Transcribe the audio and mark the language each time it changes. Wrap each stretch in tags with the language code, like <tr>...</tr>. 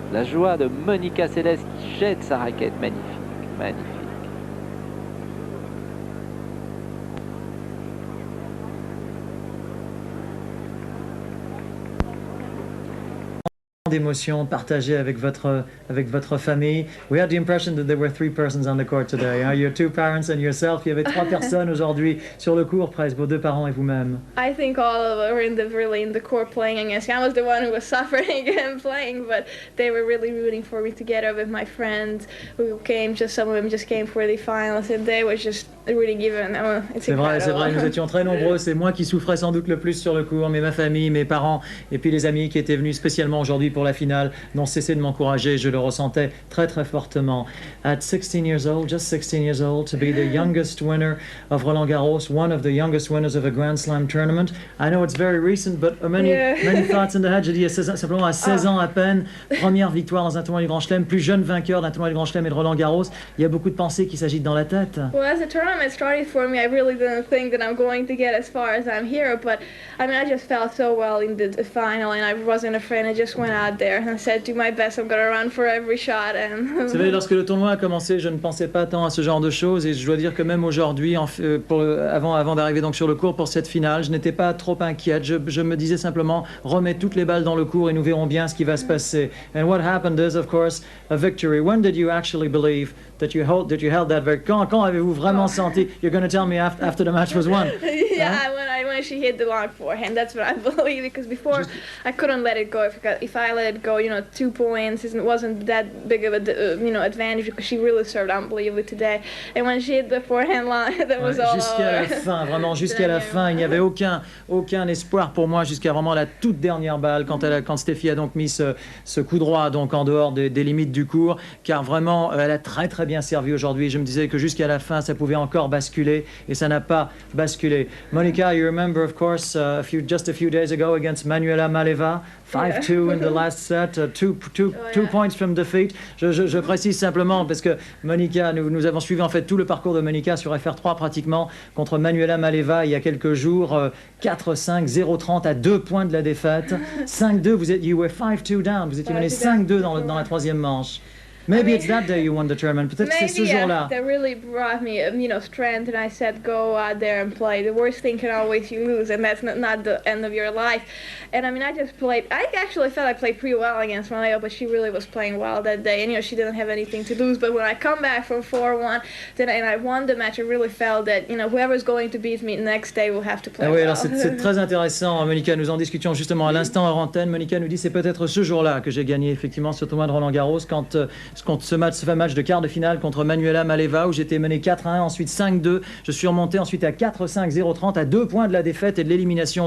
<fr>La joie de Monica Seles qui jette sa raquette. Magnifique, magnifique. d'émotions partagées avec votre famille.</fr> <en>We had the impression that there were 3 persons on the court today. Huh? Your 2 parents and yourself.</en> <fr>Il y avait 3 personnes aujourd'hui sur le court, presque, vos 2 parents et vous-même.</fr> <en>I think all of them were really in the court playing against me. I was the one who was suffering and playing, but they were really rooting for me together with my friends who came. Some of them just came for the finals, and they were just really given.</en> <fr>C'est vrai, nous étions très nombreux. C'est moi qui souffrais sans doute le plus sur le court, mais ma famille, mes parents et puis les amis qui étaient venus spécialement aujourd'hui pour la finale n'ont cessé de m'encourager. Je le ressentais très très fortement.</fr> <en>At 16 years old, just 16 years old, to be the youngest winner of Roland Garros, one of the youngest winners of a Grand Slam tournament. I know it's very recent, but many thoughts in the head.</en> <fr>Je dis simplement à 16 ans à peine, première victoire dans un tournoi du Grand Chelem, plus jeune vainqueur d'un tournoi du Grand Chelem et de Roland Garros. Il y a beaucoup de pensées qui s'agitent dans la tête.</fr> <en>Well, as the tournament started for me, I really didn't think that I'm going to get as far as I'm here, but I mean, I just felt so well in the final, and I wasn't afraid. I just went out there and said, do my best, I'm going to run for every shot.</en> <fr>Vous savez, lorsque le tournoi a commencé, je ne pensais pas tant à ce genre de choses, et je dois dire que même aujourd'hui, avant d'arriver donc sur le court pour cette finale, je n'étais pas trop inquiète. Je me disais simplement, remets toutes les balles dans le court et nous verrons bien ce qui va se passer.</fr> <en>And what happened is, of course, a victory. When did you actually believe that you held that victory?</en> <fr>Quand avez-vous vraiment senti?</fr> <en>You're going to tell me after the match was won. Yeah, when she hit the long forehand, that's what I believe, because before I couldn't let it go. If I let it go, 2 points, it wasn't that big of a advantage, because she really served unbelievably today. And when she hit the forehand line, that was all</en> <fr>jusqu'à la fin, vraiment jusqu'à la fin, il n'y avait aucun espoir pour moi jusqu'à vraiment la toute dernière balle quand Steffi a donc mis ce coup droit donc en dehors des limites du court, car vraiment elle a très très bien servi aujourd'hui. Je me disais que jusqu'à la fin ça pouvait encore basculer, et ça n'a pas basculé.</fr> <en>Monica, you remember of course just a few days ago against Manuela Maleva, 5-2 in the last set, two points from defeat.</en> <fr>Je précise simplement parce que Monica, nous avons suivi en fait tout le parcours de Monica sur FR3 pratiquement contre Manuela Maleva il y a quelques jours, 4-5, 0-30 à 2 points de la défaite.</fr> <en>5-2, you were 5-2 down,</en> <fr>vous étiez mené 5-2 dans la troisième manche.</fr> <en>Maybe it's that day you won the tournament.</en> <fr>Peut-être que c'est ce jour-là.</fr> <en>That really brought me, strength, and I said, go out there and play. The worst thing can always you lose, and that's not the end of your life. And I mean, I just played. I actually felt I played pretty well against Maleo, but she really was playing well that day, and she didn't have anything to lose. But when I come back from 4-1, and I won the match, I really felt that whoever's going to beat me next day will have to play well.</en> <fr>Alors c'est très intéressant, Monica. Nous en discutions justement à l'instant hors antenne. Monica nous dit c'est peut-être ce jour-là que j'ai gagné effectivement ce tournoi de Roland Garros quand ce fameux match de quart de finale contre Manuela Maleva où j'étais mené 4-1, ensuite 5-2. Je suis remonté ensuite à 4-5, 0-30 à 2 points de la défaite et de l'élimination.</fr>